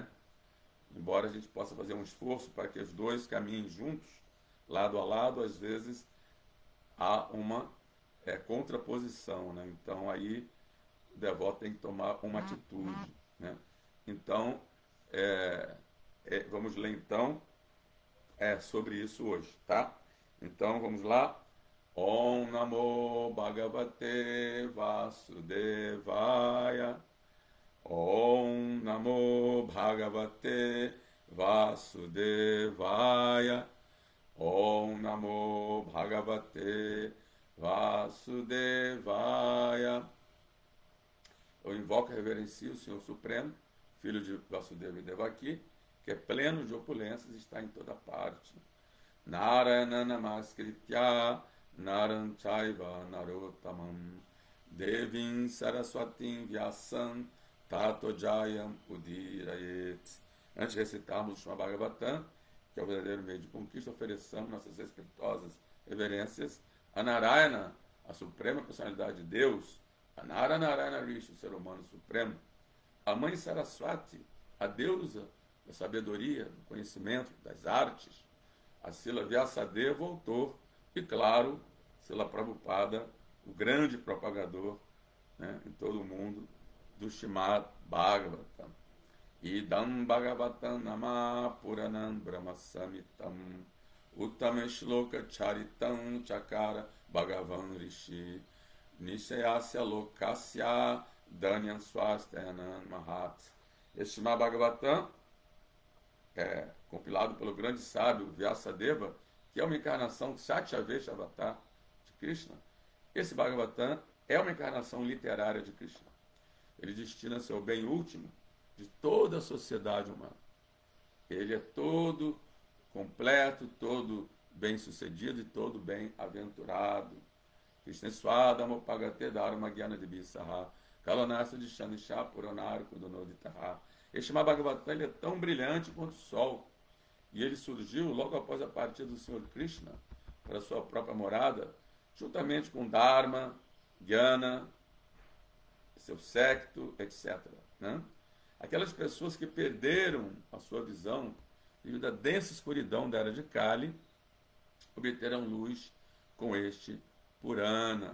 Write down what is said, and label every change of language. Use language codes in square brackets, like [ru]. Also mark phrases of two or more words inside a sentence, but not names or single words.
[pt] Embora a gente possa fazer um esforço para que os dois caminhem juntos, lado a lado, às vezes há uma contraposição, né? Então aí o devoto tem que tomar uma atitude, né? Então, vamos ler então sobre isso hoje, tá? Então, vamos lá. [sa] Om Namo Bhagavate Vasudevaya. Om Namo Bhagavate Vasudevaya. Om Namo Bhagavate Vasudevaya. [pt] Eu invoco e reverencio o Senhor Supremo, filho de Vasudeva e Devaki, que é pleno de opulências e está em toda parte. [sa] Narayana Namaskritya Naram Chaiva Narottamam Devim Saraswatim Vyasam Tato Jayam Udirayet. [pt] Antes de recitarmos o Srimad Bhagavatam, que é o verdadeiro meio de conquista, ofereçamos nossas respeitosas reverências a Narayana, a suprema personalidade de Deus, a Narayana Rishi, o ser humano supremo, a mãe Saraswati, a deusa da sabedoria, do conhecimento, das artes, a Srila Vyasadeva, o autor, e claro, Srila Prabhupada, o grande propagador, né, em todo o mundo, do Srimad Bhagavatam. [sa] Idam Bhagavatam Nama Puranam Brahma Samitam Uttama Shloka Charitam Chakara Bhagavan Rishi Nishayasya Lokasya Danyam Swastayanan Mahat. [pt] Este Srimad Bhagavatam é compilado pelo grande sábio Vyasadeva, que é uma encarnação [sa] Satyavesha Avatar [pt] de Krishna. Esse Bhagavatam é uma encarnação literária de Krishna. Ele destina-se ao bem último de toda a sociedade humana. Ele é todo completo, todo bem-sucedido e todo bem-aventurado. [sa] Krishna Swadama Pagate Dharma Gyana Dibisaha Kalonasa de Shanisha Puranar Kudunoditaha. [pt] Este Bhagavatam ele é tão brilhante quanto o sol. E ele surgiu logo após a partida do Senhor Krishna para sua própria morada, juntamente com Dharma, Gyana, seu séquito, etc., né? Aquelas pessoas que perderam a sua visão devido à densa escuridão da era de Kali, obterão luz com este Purana.